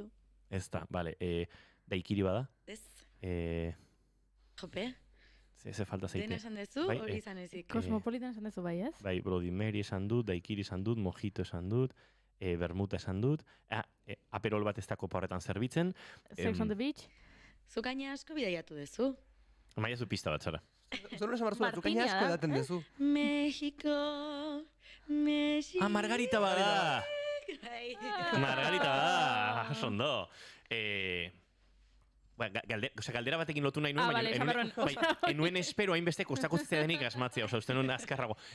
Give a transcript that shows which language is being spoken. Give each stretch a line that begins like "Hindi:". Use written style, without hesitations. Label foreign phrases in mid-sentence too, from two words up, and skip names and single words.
Basque: Ez da, bale. Daikiri bada? Ez. Jope? Ze falta zaite. Dena esan dezu, hori izan ezik. Cosmopolitan esan dezu bai, ez? Bai, Bloody Mary esan dut, Daikiri esan dut, Mojito esan dut, bermuta esan dut, aperol bat ez da kopa horretan zerbitzen. Sex on the beach? Zu gaina asko bidaiatu dezu. Maia zu pista bat zara. Zoro esan barzua, zu gaina asko edaten dezu. México. Margarita bada! Margarita bada! Sondo. Galdera batekin lotu nahi nuen, baina enuen espero hainbeste kostako denik asmatzea, uste nuen azkarrago.